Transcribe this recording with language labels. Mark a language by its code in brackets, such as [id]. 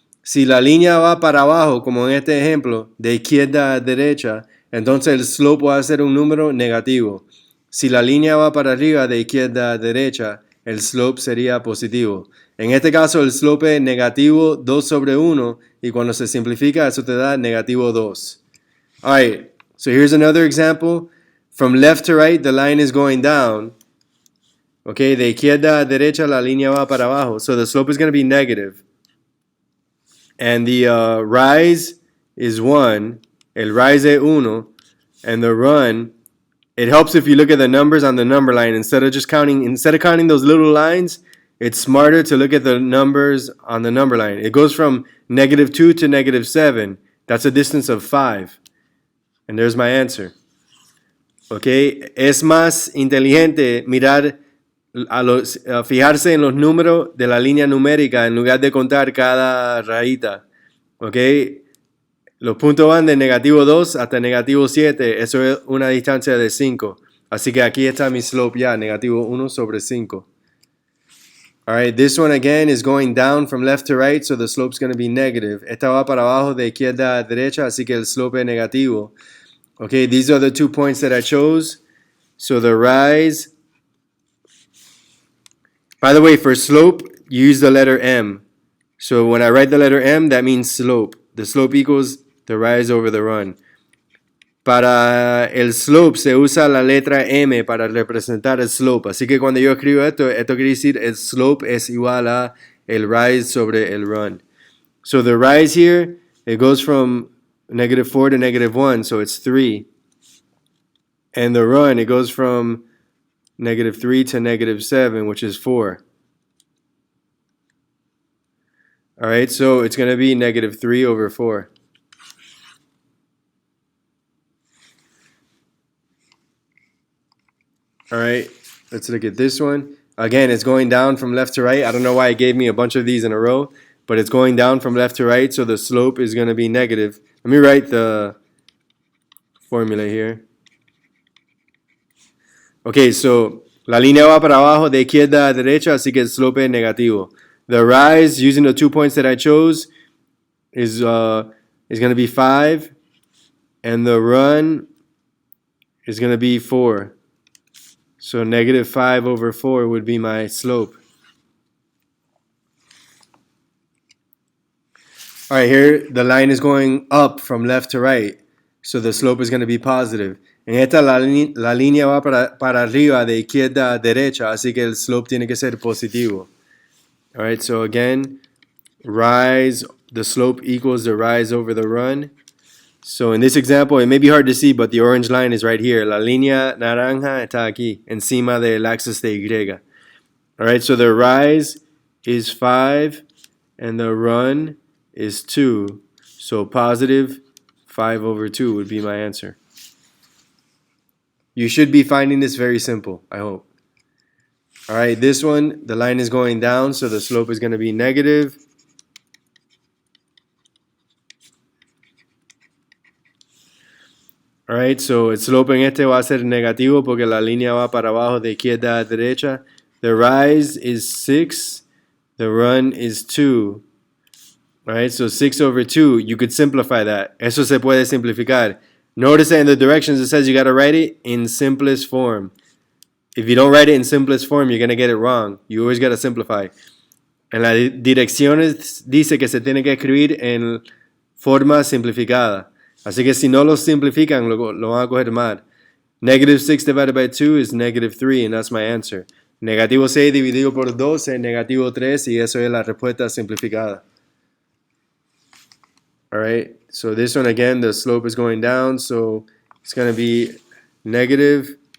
[es] Si la línea va para abajo, como en este ejemplo, de izquierda a derecha, entonces el slope va a ser un número negativo. Si la línea va para arriba, de izquierda a derecha, el slope sería positivo. En este caso el slope es negativo 2 sobre 1 y cuando se simplifica eso te da negativo 2. [en] Alright, so here's another example. From left to right the line is going down. [es] Okay, de izquierda a derecha la línea va para abajo. [en] So the slope is going to be negative. And the rise is 1. [es] El rise es 1. [en] And the run, it helps if you look at the numbers on the number line instead of counting those little lines. It's smarter to look at the numbers on the number line. It goes from -2 to -7. That's a distance of 5. And there's my answer. [es] Okay, es más inteligente mirar fijarse en los números de la línea numérica en lugar de contar cada rayita. Okay, los puntos van de -2 hasta -7. Eso es una distancia de 5. Así que aquí está mi slope ya, -1 sobre 5. [en] Alright, this one again is going down from left to right, so the slope is going to be negative. [es] Esta va para abajo de izquierda a derecha, así que el slope es negativo. [en] Okay, these are the 2 points that I chose. So the rise. By the way, for slope, use the letter M. So when I write the letter M, that means slope. The slope equals the rise over the run. [es] Para el slope se usa la letra M para representar el slope. Así que cuando yo escribo esto quiere decir el slope es igual a el rise sobre el run. [en] So the rise here, it goes from -4 to -1, so it's 3. And the run, it goes from -3 to -7, which is 4. All right, so it's going to be -3 over 4. All right, let's look at this one. Again, it's going down from left to right. I don't know why it gave me a bunch of these in a row, but it's going down from left to right, so the slope is going to be negative. Let me write the formula here. [es] Okay, so la línea va para abajo de izquierda a derecha, así que el slope es negativo. [en] The rise, using the 2 points that I chose, is going to be 5, and the run is going to be 4. So -5 over 4 would be my slope. All right, here the line is going up from left to right. So the slope is going to be positive. [es] En esta la línea va para arriba de izquierda a derecha, así que el slope tiene que ser positivo. [en] All right, so again, rise, the slope equals the rise over the run. So in this example, it may be hard to see, but the orange line is right here. [es] La línea naranja está aquí, encima del axis de Y. [en] All right, so the rise is 5, and the run is 2. So positive 5 over 2 would be my answer. You should be finding this very simple, I hope. All right, this one, the line is going down, so the slope is going to be negative. [es] Alright, so el slope en este va a ser negativo porque la línea va para abajo de izquierda a derecha. [en] The rise is 6. The run is 2. Alright, so 6 over 2, you could simplify that. [es] Eso se puede simplificar. [en] Notice that in the directions it says you got to write it in simplest form. If you don't write it in simplest form, you're going to get it wrong. You always got to simplify. [es] En las direcciones dice que se tiene que escribir en forma simplificada. Así que si no lo simplifican, lo van a coger mal. [en] Negative 6 divided by 2 is negative 3, and that's my answer. [es] Negativo 6 dividido por 2 es negativo 3, y eso es la respuesta simplificada. [en] Alright, so this one again, the slope is going down, so it's going to be negative.